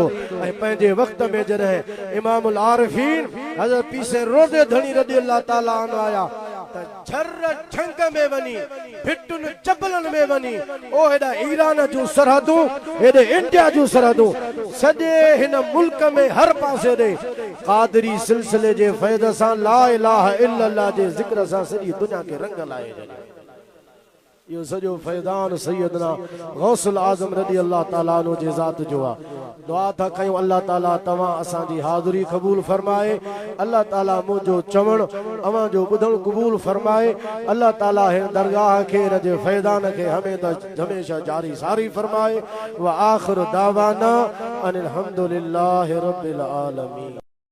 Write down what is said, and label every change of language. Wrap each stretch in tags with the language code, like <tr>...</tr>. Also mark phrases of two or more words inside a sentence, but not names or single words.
<sd>ऐं पंहिंजे वक़्त में जॾहिं इमामुल आरिफीन हज़रत पीसे रोज़े धणी</sd> <ar>رضي الله تعالى عنه</ar> <sd>आया त छर छंग में वञी भिटुनि जबलनि में वञी ओ हेॾा ईरान जूं सरहदूं हेॾे इंडिया जूं सरहदूं सॼे हिन मुल्क में हर पासे ॾे क़ादरी सिलसिले जे फैज़ सां</sd> <ar>لا إله إلا الله</ar> <sd>जे ज़िक्र सां सॼी दुनिया खे रंग लाए ॾिनो। यो सॼो फैज़ान सैयदना गौसुल आज़म</sd> <ar>رضي الله تعالى عنه</ar> <sd>जे ज़ात जो आहे। दुआ था कयूं</sd> <ar>الله تعالى</ar> <sd>तव्हां असांजी हाज़िरी क़बूल फरमाए।</sd> <ar>الله تعالى</ar> <sd>मुंहिंजो चवण अवां जो ॿुधण क़बूल फरमाए।</sd> <ar>الله تعالى</ar> <sd>हिन दरगाह खे हिन जे फैज़ान खे हमेशा जारी सारी फरमाए।</sd> <ar>وآخر دعوانا أن الحمد لله رب العالمين.</ar>